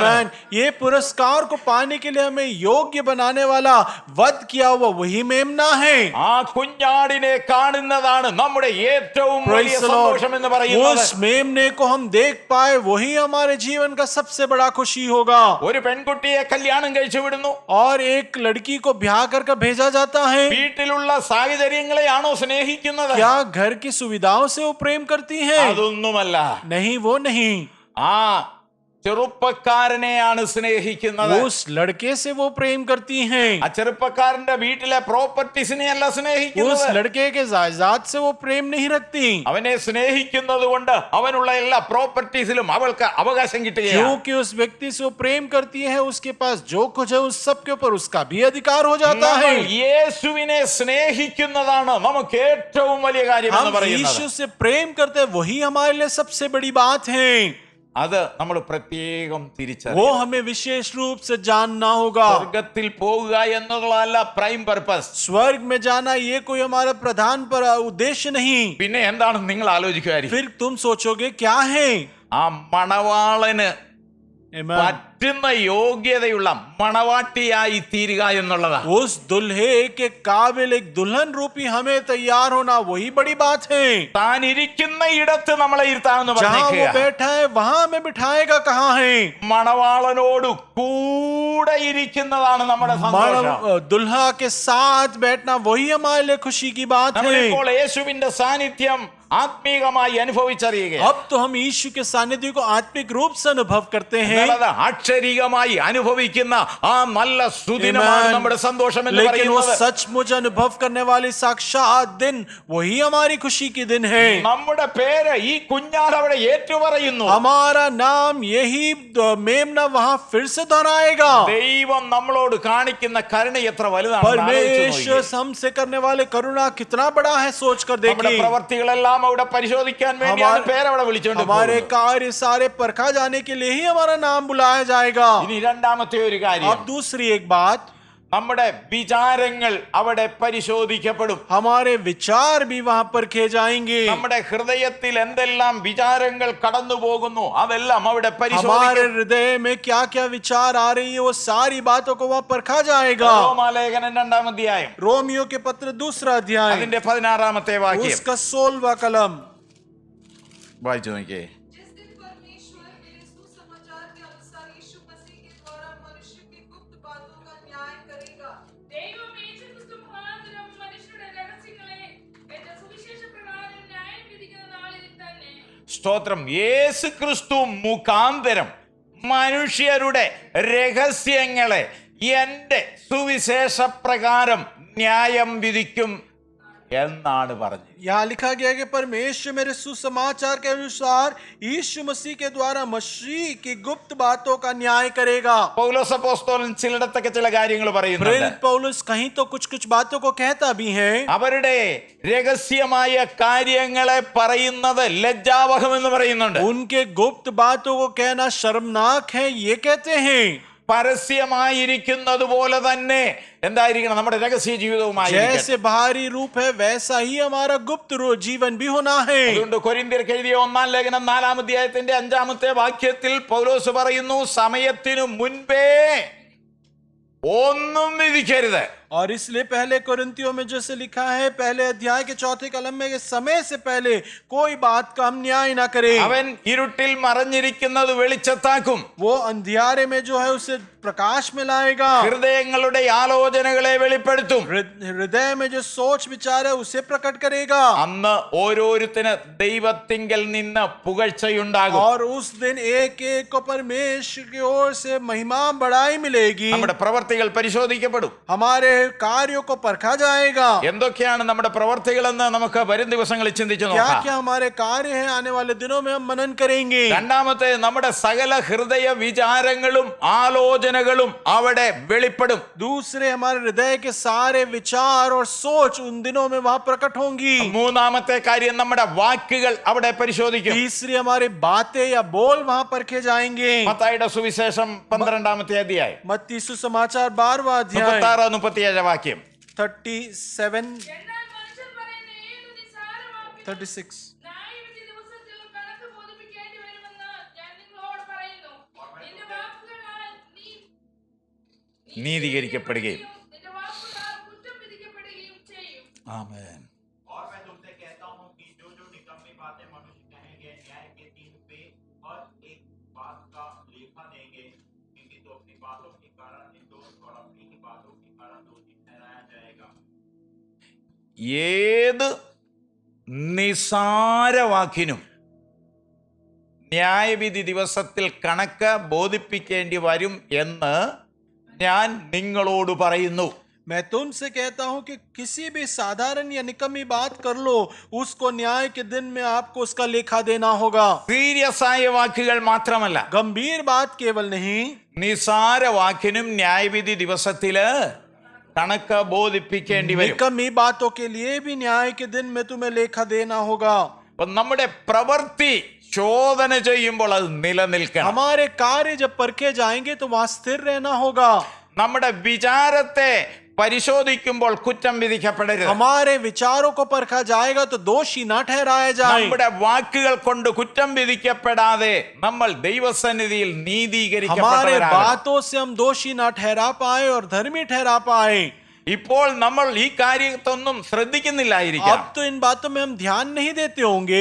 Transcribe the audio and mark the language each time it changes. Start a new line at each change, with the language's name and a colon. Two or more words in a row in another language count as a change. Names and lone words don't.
English: Amen.
Hindi: ये पुरस्कार को पाने के लिए हमें योग्य बनाने वाला वध किया हुआ वही मेमना है।
Malayalam: ആ കുഞ്ഞാടിനെ കാണുന്നതാണ് നമ്മുടെ ഏറ്റവും വലിയ
English: Praise the Lord.
Malayalam: സന്തോഷം എന്ന് പറയുന്നത്.
Hindi: उस मेमने को हम देख पाए वही हमारे जीवन का सबसे बड़ा खुशी होगा।
Malayalam: ഒരു പെൺകുട്ടിയെ കല്യാണം കഴിച്ചു വിടുന്നു.
Hindi: और एक लड़की को ब्याह कर भेजा जाता है।
Malayalam: വീട്ടിലുള്ള സാഹചര്യങ്ങളെയാണോ സ്നേഹിക്കുന്നത്?
Hindi: क्या घर की सुविधाओं से वो प्रेम करती है?
Malayalam: അതൊന്നുമല്ല.
Hindi: नहीं, वो नहीं।
Malayalam: ആ ചെറുപ്പക്കാരനെയാണ് സ്നേഹിക്കുന്നത്.
Hindi: उस लड़के से वो प्रेम करती हैं।
Malayalam: ആ ചെറുപ്പക്കാരന്റെ വീട്ടിലെ പ്രോപ്പർട്ടീസിനെ അല്ല
Hindi: उस
Malayalam: സ്നേഹിക്കുന്നത്.
Hindi: लड़के के जायदाद से वो प्रेम नहीं रखती,
Malayalam: അവനെ സ്നേഹിക്കുന്നത് കൊണ്ട് അവനുള്ള എല്ലാ പ്രോപ്പർട്ടീസിലും അവൾക്ക് അവകാശം കിട്ടുകയാണ്.
Hindi: क्योंकि उस व्यक्ति से वो प्रेम करती है, उसके पास जो कुछ है उस सब के ऊपर उसका भी अधिकार हो जाता है।
Malayalam: നമ്മൾ യേശുവിനെ സ്നേഹിക്കുന്നതാണ് നമുക്ക് ഏറ്റവും വലിയ കാര്യം എന്ന്
Hindi: हम
Malayalam: പറയുന്നത്.
Hindi: यीशु से प्रेम करते हैं, वही हमारे लिए सबसे बड़ी बात है।
Malayalam: അത് നമ്മൾ പ്രത്യേകം
Hindi: वो
Malayalam: തിരിച്ചറിയണം.
Hindi: हमें विशेष रूप से जानना होगा।
Malayalam: സ്വർഗത്തിൽ പോകുക എന്നുള്ളതല്ല
English: prime purpose.
Hindi: स्वर्ग में जाना ये कोई हमारा प्रधान पर उद्देश्य नहीं।
Malayalam: പിന്നെ എന്താണ് നിങ്ങൾ ആലോചിക്കുമായിരിക്കും?
Hindi: फिर तुम सोचोगे क्या है?
Malayalam: ആ മണവാളന്
English: Amen.
Malayalam: പറ്റുന്ന യോഗ്യതയുള്ള മണവാട്ടിയായി തീരുക എന്നുള്ളതാ.
Hindi: उस दुल्हे के काबिल एक दुल्हन रूपी हमें तैयार होना वही बड़ी बात है।
Malayalam: താൻ ഇരിക്കുന്ന ഇടത്ത് നമ്മളെ ഇരുത്താമെന്ന്
Hindi: जहाँ वो
Malayalam: പറഞ്ഞേക്കുക.
Hindi: बैठा है वहां हमें बिठाएगा कहाँ है?
Malayalam: മണവാളനോട് കൂടെ ഇരിക്കുന്നതാണ് നമ്മുടെ സന്തോഷം.
Hindi: दुल्हा के साथ बैठना वही हमारे लिए खुशी की बात है।
Malayalam: നമ്മളിപ്പോൾ യേശുവിന്റെ സാന്നിധ്യം ആത്മീകമായി അനുഭവിച്ചറിയുക.
Hindi: अब तो हम यीशु के सानिध्य को आत्मिक रूप से अनुभव करते हैं,
Malayalam: അക്ഷരികമായി അനുഭവിക്കുന്ന ആ നല്ല സുദിനമാണ്
English: Amen.
Malayalam: നമ്മുടെ സന്തോഷം എന്ന്
Hindi: लेकिन वो
Malayalam: പറയുന്നത്.
Hindi: सचमुच अनुभव करने वाली साक्षात दिन वही हमारी खुशी की दिन है।
Malayalam: നമ്മുടെ പേര് ഈ കുഞ്ഞാട് അവിടെ ഏറ്റുപറയുന്നു.
Hindi: हमारा नाम यही मेमना वहां फिर से दोहराएगा।
Malayalam: ദൈവം നമ്മളോട് കാണിക്കുന്ന കരുണ എത്ര വലുതാണെന്ന്
Hindi: परमेश्वर
Malayalam: ആലോചിച്ച്
Hindi: हमसे करने वाले करुणा कितना बड़ा है, सोच कर
Malayalam: നമ്മുടെ
Hindi: देखिए।
Malayalam: പ്രവർത്തികളെല്ലാം അവിടെ പരിശോധിക്കാൻ വേണ്ടിയാണ് പേരവിടെ വിളിച്ചോണ്ട്
Hindi: हमारे
Malayalam: പോകുന്നത്.
Hindi: कार्य सारे परखा जाने के लिए ही हमारा नाम बुलाया जाएगा।
Malayalam: ഇനി രണ്ടാമത്തെ ഒരു കാര്യം,
Hindi: अब दूसरी एक बात,
Malayalam: നമ്മുടെ വിചാരങ്ങൾ അവിടെ പരിശോധിക്കപ്പെടും.
Hindi: हमारे विचार भी वहां परखे जाएंगे।
Malayalam: നമ്മുടെ ഹൃദയത്തിൽ എന്തെല്ലാം വിചാരങ്ങൾ കടന്നു പോകുന്നു അതെല്ലാം അവിടെ
Hindi: हमारे
Malayalam: പരിശോധിക്കും.
Hindi: हृदय में क्या क्या विचार आ रही है वो सारी बातों को वहां परखा जाएगा।
Malayalam: റോമാലേഖനം 2-ാം അധ്യായം
Hindi: रोमियो के पत्र 2 अध्याय
Malayalam: അതിന്റെ 16-ാമത്തെ വാക്യം
Hindi: उसका 16वां कलम।
Malayalam: വായിച്ചു നോക്കിയേ.
Hindi: जिस दिन परमेश्वर मेरे सुसमाचार के अनुसार यीशु मसीह के द्वारा मनुष्य की गुप्त बातों का न्याय करेगा।
Malayalam: ദൈവം യേശുക്രിസ്തു മുഖാന്തരം മനുഷ്യരുടെ രഹസ്യങ്ങളെ എന്റെ സുവിശേഷ പ്രകാരം ന്യായം വിധിക്കുന്ന നാളിൽ തന്നെ. സ്തോത്രം. യേശു ക്രിസ്തു മുഖാന്തരം മനുഷ്യരുടെ രഹസ്യങ്ങളെ എന്റെ സുവിശേഷ പ്രകാരം ന്യായം വിധിക്കും എന്നാണ് പറഞ്ഞത്.
Hindi: यहाँ लिखा गया कि परमेश्वर मेरे सुसमाचार के अनुसार यीशु मसीह के द्वारा मसीह की गुप्त बातों का न्याय करेगा।
Malayalam: പൗലോസ് അപ്പോസ്തലൻ ചിലയിടത്തൊക്കെ ചില കാര്യങ്ങൾ പറയുന്നുണ്ട്.
Hindi: प्रेरित पौलुस कहीं तो कुछ कुछ बातों को कहता भी है।
Malayalam: അവരുടെ രഹസ്യമായ കാര്യങ്ങളെ പറയുന്നത് ലജ്ജാവഹം എന്ന് പറയുന്നുണ്ട്.
Hindi: उनके गुप्त बातों को कहना शर्मनाक है ये कहते हैं।
Malayalam: പരസ്യമായിരിക്കുന്നത് പോലെ തന്നെ എന്തായിരിക്കണം നമ്മുടെ രഹസ്യ ജീവിതവുമായി.
Hindi: जैसे बाहरी रूप है वैसा ही हमारा गुप्त जीवन भी होना है।
Malayalam: അതുകൊണ്ട് കൊരിന്ത്യർക്ക് എഴുതിയ 1-ാം ലേഖനം 4-ാം അധ്യായത്തിന്റെ 5-ാമത്തെ വാക്യത്തിൽ പൗലോസ് പറയുന്നു, സമയത്തിനു മുൻപേ ഒന്നും വിധിക്കരുത്.
Hindi: और इसलिए पहले कोरिन्थियों में जैसे लिखा है पहले अध्याय के 4 कलम में कि समय से पहले कोई बात का हम न्याय ना करें।
Malayalam: അവൻ ഇരുട്ടിൽ മറഞ്ഞിരിക്കുന്നത് വെളിച്ചത്താക്കും.
Hindi: वो अंधियारे में जो है उसे प्रकाश में लाएगा।
Malayalam: ഹൃദയങ്ങളുടെ ആലോചനകളെ വെളിപ്പെടുത്തും.
Hindi: हृदय में जो सोच विचार है उसे प्रकट करेगा।
Malayalam: അന്ന് ഓരോരുത്തന് ദൈവത്തിങ്കൽ നിന്ന് പുകഴ്ചയുണ്ടാകും.
Hindi: और उस दिन एक एक को परमेश्वर की ओर से महिमा बढ़ाई मिलेगी।
Malayalam: നമ്മുടെ പ്രവർത്തികൾ പരിശോധിക്കപ്പെടും.
Hindi: हमारे कार्यों को परखा जाएगा।
Malayalam: എന്തൊക്കെയാണ് നമ്മുടെ പ്രവർത്തികളെന്ന് നമുക്ക് വരും ദിവസങ്ങളിൽ ചിന്തിച്ചു
Hindi: क्या
Malayalam: നോക്കാം.
Hindi: क्या हमारे कार्य हैं, आने वाले दिनों में हम मनन करेंगे।
Malayalam: രണ്ടാമത്തെ, നമ്മുടെ സകല ഹൃദയ വിചാരങ്ങളും ആലോചനകളും അവിടെ വെളിപ്പെടും.
Hindi: दूसरे, हमारे हृदय के सारे विचार और सोच उन दिनों में वहां प्रकट होंगी।
Malayalam: മൂന്നാമത്തെ കാര്യം, നമ്മുടെ വാക്കുകൾ അവിടെ പരിശോധിക്കും.
Hindi: तीसरी, हमारी बातें या बोल वहां परखे जाएंगे।
Malayalam: മത്തായിയുടെ സുവിശേഷം 12-ാമത്തെ അധ്യായം
Hindi: मत्ती सुसमाचार 12वां अध्याय
Malayalam: 36-37 വാക്യം. 37 എന്നാൽ മനുഷ്യർ പറയുന്ന ഏതു നിസ്സാരവാക്കിനും 36 ന്യായവിധി ദിവസത്തിൽ കണക്ക് ബോധിപ്പിക്കേണ്ടി വരുമെന്ന് ഞാൻ നിങ്ങളോട് പറയുന്നു. നിന്റെ വാക്കുകളാൽ നീ നീതീകരിക്കപ്പെടുകയും. നിന്റെ വാക്കുകളാൽ കുറ്റം വിധിക്കപ്പെടുകയും ചെയ്യും. ആമേൻ.
Hindi: और मैं तुमसे कहता हूं कि जो जो निकम्मी बातें मनुष्य कहेंगे, न्याय के दिन पे हर एक बात का लेखा देंगे, क्योंकि तो अपनी बातों के कारण निर्दोष और अपनी ही बातों के कारण दोषी ठहराया जाएगा।
Malayalam: ഏത് നിസാരവാക്കിനും ന്യായവിധി ദിവസത്തിൽ കണക്ക് ബോധിപ്പിക്കേണ്ടി വരും എന്ന് ഞാൻ നിങ്ങളോട് പറയുന്നു.
Hindi: मैं तुमसे कहता हूं कि किसी भी साधारण या निकम्मी बात कर लो, उसको न्याय के दिन में आपको उसका लेखा देना होगा।
Malayalam: സീരിയസ് ആയ വാക്കുകൾ മാത്രമല്ല,
Hindi: गंभीर बात केवल नहीं,
Malayalam: നിസാര വാക്കിനും ന്യായവിധി ദിവസത്തില് കണക്ക് ബോധിപ്പിക്കേണ്ടി വരും.
Hindi: निकम्मी बातों के लिए भी न्याय के दिन में तुम्हें लेखा देना होगा।
Malayalam: അപ്പൊ നമ്മുടെ പ്രവൃത്തി ചോദന ചെയ്യുമ്പോൾ അത് നിലനിൽക്കണം.
Hindi: हमारे कार्य जब परखे जाएंगे तो वहां स्थिर रहना होगा।
Malayalam: നമ്മുടെ വിചാരത്തെ പരിശോധിക്കുമ്പോൾ കുറ്റം വിധിക്കപ്പെടരുത്.
Hindi: हमारे विचारों को परखा जाएगा तो दोषी ना ठहराया जाए।
Malayalam: നമ്മുടെ വാക്കുകൾ കൊണ്ട് കുറ്റം വിധിക്കപ്പെടാതെ നമ്മൾ ദൈവസന്നിധിയിൽ
Hindi: हमारे
Malayalam: നീതീകരിക്കപ്പെട്ടവരാകണം.
Hindi: बातों से हम दोषी ना ठहरा पाए और धर्मी ठहरा पाए।
Malayalam: ഇപ്പോൾ നമ്മൾ ഈ കാര്യത്തൊന്നും ശ്രദ്ധിക്കുന്നില്ലായിരിക്കാം.
Hindi: अब तो इन बातों में हम ध्यान नहीं देते होंगे,